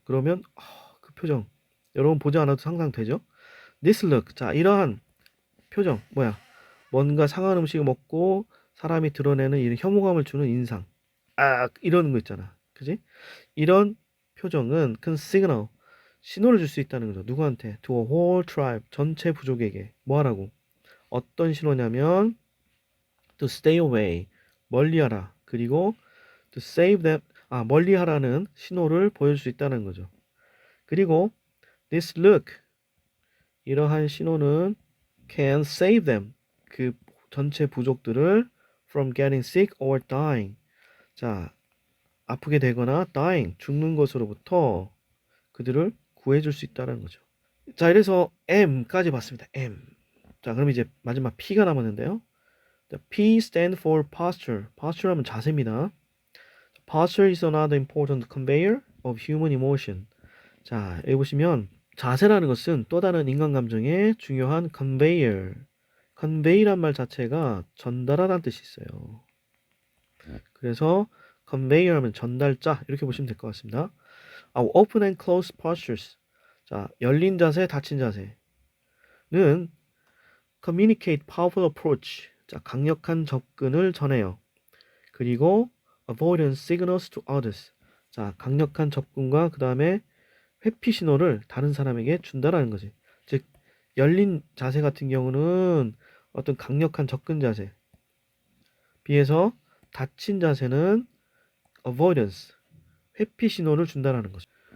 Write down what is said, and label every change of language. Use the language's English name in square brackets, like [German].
[Korean] 그러면 그 표정 여러분 보지 않아도 상상되죠? [English] This look. [Korean] 자, 이러한 표정 뭐야? 뭔가 상한 음식을 먹고 사람이 드러내는 이런 혐오감을 주는 인상. 아, 이러는 거 있잖아. 그지? 이런 표정은 큰 시그널, 신호를 줄 수 있다는 거죠. 누구한테? [English] To a whole tribe, [Korean] 전체 부족에게. 뭐 하라고? 어떤 신호냐면 [English] to stay away, [Korean] 멀리하라. 그리고 [English] to save them, [Korean] 멀리하라는 신호를 보여줄 수 있다는 거죠. [English] 그리고 this look, 이러한 신호는 can save them, [Korean] 그 전체 부족들을 [English] from getting sick or dying. [Korean] 자, 아프게 되거나 dying, 죽는 것으로부터 그들을 구해줄 수 있다는 거죠. 자, 이래서 M까지 봤습니다. [English] M. [Korean] 자, 그럼 이제 마지막 P가 남았는데요. [English] P stand for posture. [Korean] posture 하면 자세입니다. [English] Posture is another important conveyor of human emotion. [Korean] 자, 여기 보시면 자세라는 것은 또 다른 인간 감정의 중요한 conveyor. convey란 말 자체가 전달하다는 뜻이 있어요. 그래서 conveyor 하면 전달자 이렇게 보시면 될 것 같습니다. [English] open and closed postures. [Korean] 자, 열린 자세, 닫힌 자세는 [English] communicate powerful approach. [Korean] 자, 강력한 접근을 전해요. [English] 그리고 avoidance signals to others. [Korean] 자, 강력한 접근과 그 다음에 회피 신호를 다른 사람에게 준다라는 거지. 즉, 열린 자세 같은 경우는 어떤 강력한 접근 자세. 비해서 닫힌 자세는 avoidance, 회피 신호를 준다라는 거죠.